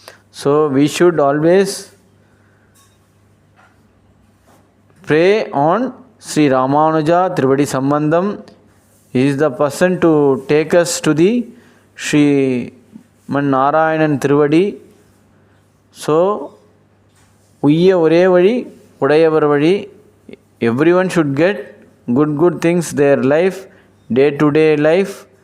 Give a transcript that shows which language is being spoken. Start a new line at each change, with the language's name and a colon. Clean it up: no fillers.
English: So we should always pray on Sri Ramanuja Trivadi Sambandham. He is the person to take us to the Sri Narayanan Trivadi.
Tamil: So உய்ய ஒரே வழி உடையவர் வழி.
English: Everyone should get good things their life, day to day life.